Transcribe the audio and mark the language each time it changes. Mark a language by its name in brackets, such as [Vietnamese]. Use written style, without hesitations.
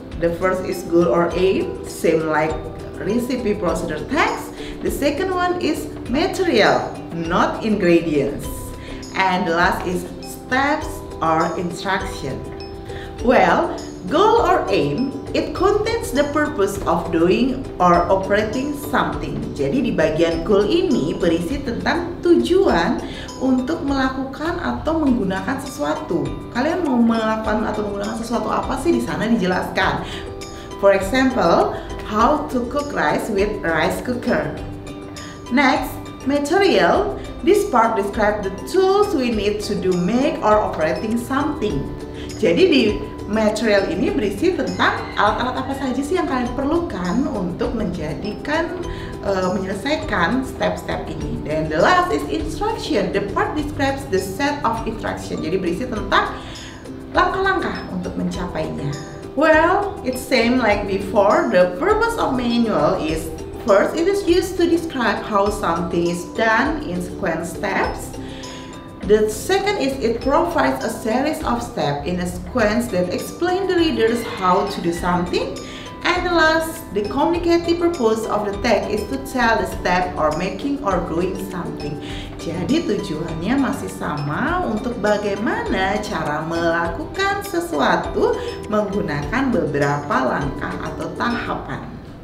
[English] The first is goal or aim, same like recipe procedure text. The second one is material, not ingredients. And the last is steps or instruction. Well, goal or aim, it contains the purpose of doing or operating something. [Indonesian] Jadi di bagian goal ini berisi tentang tujuan untuk melakukan atau menggunakan sesuatu. Kalian mau melakukan atau menggunakan sesuatu apa sih, di sana dijelaskan. [English] For example, how to cook rice with rice cooker. Next, material. This part describes the tools we need to make or operating something. [Indonesian] Jadi di material ini berisi tentang alat-alat apa saja sih yang kalian perlukan untuk menyelesaikan step-step ini. [English] Dan the last is instruction. The part describes the set of instruction. [Indonesian] Jadi berisi tentang langkah-langkah untuk mencapainya. [English] Well, it's same like before. The purpose of manual is, first, it is used to describe how something is done in sequence steps. The second is it provides a series of steps in a sequence that explain the readers how to do something. And the last, the communicative purpose of the text is to tell the step or making or doing something. [Indonesian] Jadi tujuannya masih sama, untuk bagaimana cara melakukan sesuatu menggunakan beberapa langkah atau tahapan.